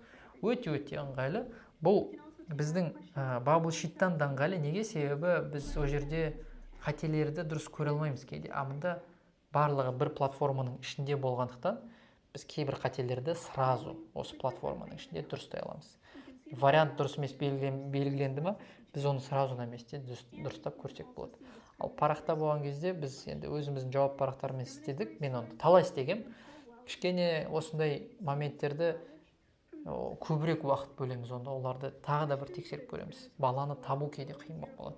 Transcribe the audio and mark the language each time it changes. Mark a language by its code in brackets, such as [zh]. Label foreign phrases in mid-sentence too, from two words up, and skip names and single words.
[kk] Өте ыңғайлы. Бұл біздің Bubble Sheet-тан да ыңғайлы. Неге? Себебі біз о жерде қателерді дұрыс көре алмаймыз кейде. Амында барлығы бір платформаның ішінде болғандықтан біз кейбір қателерді сразу осы платформаның ішінде дұрыстай аламыз. Вариант дұрыс емес белгіленді ме, біз оны [ru] сразу на месте [kk] дұрыстап көрсек болады. Ал парақта болған кезде біз енді өзіміздің жауап парақтарымен істедік. Мен оны талай істегем. Кішкене осындай моменттерді көбірек уақыт бөлеміз, онда оларды тағы да бір тексеріп көреміз. Баланы табу кейде қиын болып қалады.